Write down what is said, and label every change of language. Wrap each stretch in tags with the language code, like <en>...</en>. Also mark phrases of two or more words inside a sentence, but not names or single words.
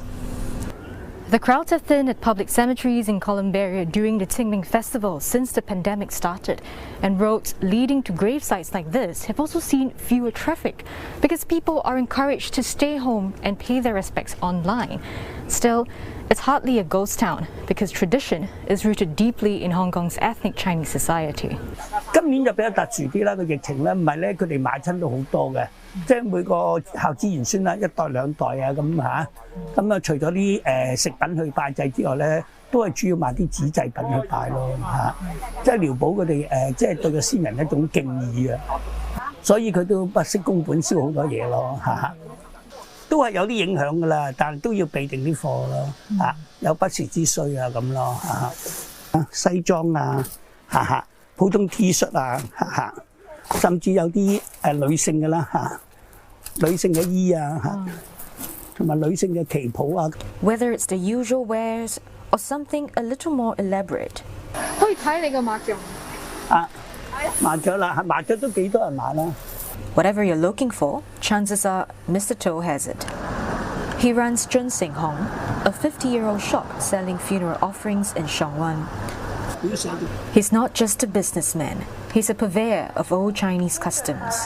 <en>The crowds have thinned at public cemeteries in Columbia during the Qing Ming festival since the pandemic started, and roads leading to grave sites like this have also seen fewer traffic because people are encouraged to stay home and pay their respects online. Still, it's hardly a ghost town because tradition is rooted deeply in Hong Kong's ethnic Chinese society.</en> <yue>今年就比較特殊啲啦，個疫情咧唔係咧，佢哋買親都好多嘅，即係每個孝子賢孫啦，一代兩代啊咁嚇，咁啊除咗啲食品去拜祭之外咧，都係主要買啲紙製品去拜咯嚇，即係療補佢哋即係對個先人一種敬意啊，所以佢都不惜工本燒好多嘢咯嚇。都係有啲影響㗎啦，但係都要備定啲貨咯嚇，有不時之需啊咁咯嚇，西裝啊嚇嚇。普通 T 恤啊，甚至有啲女性嘅啦嚇，女性嘅衣啊嚇，同埋女性嘅旗袍啊。</yue> <en>Whether it's the usual wares or something a little more elaborate.</en> <yue>可以睇你個麻雀。麻雀啦，麻雀都幾多人買啦。</yue> <en>Whatever you're looking for, chances are Mr. To has it. He runs Zhun Sing Hong, a 50-year-old shop selling funeral offerings in Shangwan. He's not just a businessman, he's a purveyor of old Chinese customs.</en>